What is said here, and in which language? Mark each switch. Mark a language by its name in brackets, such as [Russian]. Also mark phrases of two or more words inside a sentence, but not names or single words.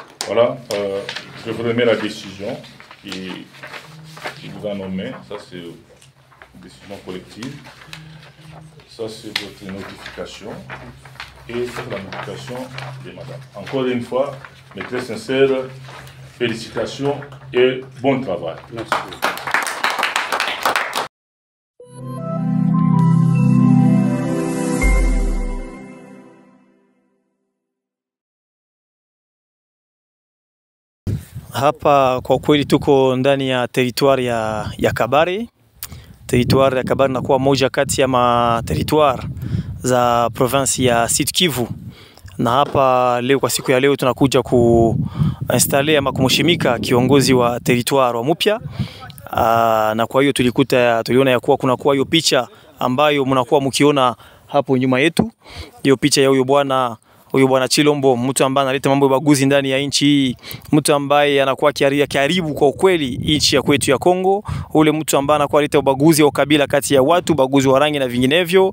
[French] Voilà, je vous remets la décision qui vous a nommé. Ça, c'est une décision collective. Ça, c'est votre notification. Et c'est la notification de madame. Encore une fois, mes très sincères félicitations et bon travail. Merci. [Swahili] Hapa kwa kweli tuko ndani ya territoire ya Kabare. Territoire ya Kabare inakuwa moja kati ya territoire za province ya Sud Kivu. Na hapa leo kwa siku ya leo tunakuja kuinstaller ama kumshimika kiongozi wa territoire wa mpya. Na kwa hiyo tuliona ya kuwa kuna kuwa hiyo picha ambayo mnakuwa mkiona hapo nyuma yetu. Hiyo picha ya huyo bwana Chilombo, mtu ambaye analeta mambo ya baguzi ndani ya nchi hii, mtu ambaye anakuwa karibu kwa ukweli nchi ya kwetu ya Kongo, ule mtu ambaye anakuwa analeta ubaguzi wa kabila kati ya watu, baguzi wa rangi na vinginevyo.